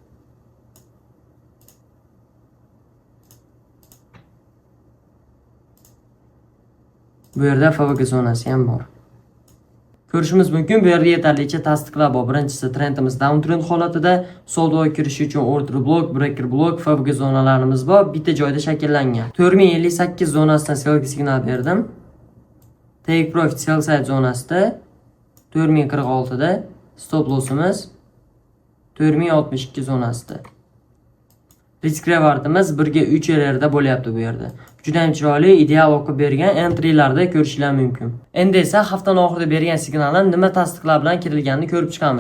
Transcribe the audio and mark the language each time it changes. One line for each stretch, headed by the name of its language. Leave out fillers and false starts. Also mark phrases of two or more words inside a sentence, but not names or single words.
Uzbek: Bu yerda FVG zonasi ham bor. Ko'rishimiz mumkin, bu yerda yetarlicha tasdiqlar bor. Birinchisi trendimiz downtrend holatida, savdoga kirish uchun
English: order blok, breaker blok,
Uzbek: FVG zonalarimiz bor. Bitta joyda shakllangan. 4058 zonasidan sellga signal berdim.
English: Take profit sell side
Uzbek: zonasida 4046 da,
English: stop lossimiz
Uzbek: 4062 zonasida.
English: Risk rewardimiz
Uzbek: 1/3 errorda bo'lyapti bu yerda. Juda ham chiroyli, ideal o'qib bergan entrylarda ko'rishlar mumkin. Endi esa haftaning oxirida bergan signallar nima tasdiqlar bilan kirilganini ko'rib chiqamiz.